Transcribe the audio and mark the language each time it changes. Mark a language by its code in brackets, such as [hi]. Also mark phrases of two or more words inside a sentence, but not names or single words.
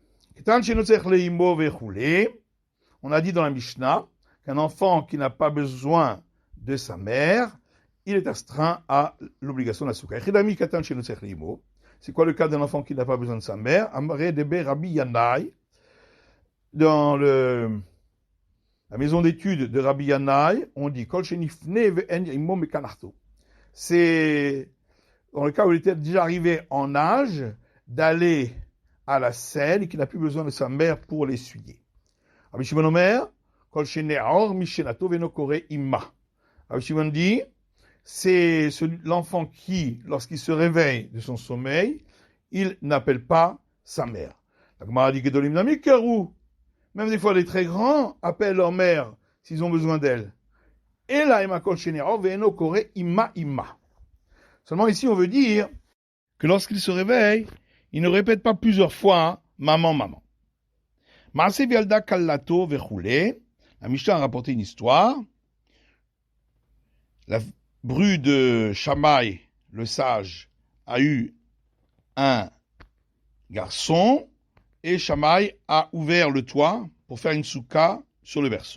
[fr] On a dit dans la Mishnah qu'un enfant qui n'a pas besoin de sa mère, il est astreint à l'obligation de la soukha. C'est quoi le cas d'un enfant qui n'a pas besoin de sa mère? [arc] אמרי דבי רבי ינאי, [fr] dans la maison d'études de Rabbi Yanai, on dit [he] כל שנפנה ואין אמו מקנחתו. [fr] C'est dans le cas où il était déjà arrivé en âge d'aller à la selle et qu'il n'a plus besoin de sa mère pour l'essuyer. [he] רבי שמעון אומר כל שניעור משנתו ואינו קורא אמא. [fr] Rabbi Shimon dit, c'est l'enfant qui, lorsqu'il se réveille de son sommeil, il n'appelle pas sa mère. La Gemara dit [arc] גדולים נמי קרו. [fr] Même des fois, les très grands appellent leur mère s'ils ont besoin d'elle. Et là, [he] אלא כל שניעור ואינו קורא אמא אמא. [fr] Seulement ici, on veut dire que lorsqu'il se réveille, il ne répète pas plusieurs fois maman, maman. [he] מעשה וילדה כלתו וכו. [fr] La Mishnah a rapporté une histoire. La bru de Shammai, le sage, a eu un garçon et Shammai a ouvert le toit pour faire une soukha sur le berceau.